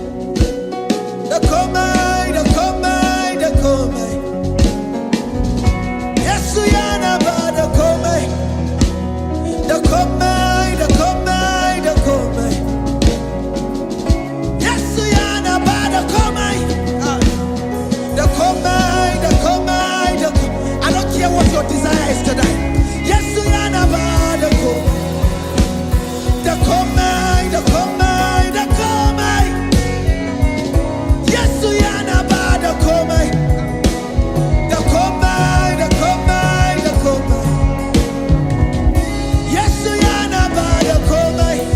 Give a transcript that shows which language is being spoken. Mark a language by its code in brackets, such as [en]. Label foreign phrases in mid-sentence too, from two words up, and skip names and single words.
[ha] Komai. Yesu yanabada komai. Komai. Yesu yanabada komai. Komai. [en] I don't care what your desire is tonight. [ha] Yesu yanabada komai. Komai. Yesu yanabada komai. Komai. Yesu yanabada komai.